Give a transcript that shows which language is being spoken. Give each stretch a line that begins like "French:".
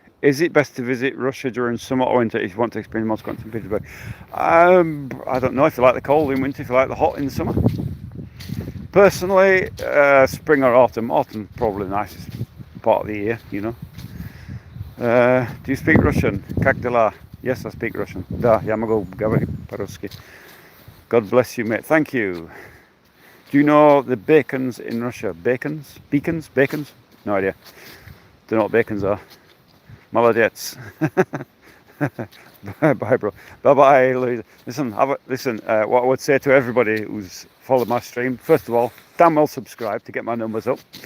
English: Is it best to visit Russia during summer or winter if you want to experience Moscow and St. Petersburg? I don't know if you like the cold in winter, if you like the hot in the summer. Personally, spring or autumn. Autumn probably the nicest part of the year, you know. Do you speak Russian?
Russian: Как дела?
English: Yes, I speak Russian.
Russian: Да, я могу говорить по-русски.
English: God bless you, mate. Thank you. Do you know the bacons in Russia? Bacons? No idea. Don't know what bacons are.
Russian: Молодец.
English: Bye, bro. Bye, Louise. Listen, what I would say to everybody who's followed my stream, first of all, damn well subscribe to get my numbers up.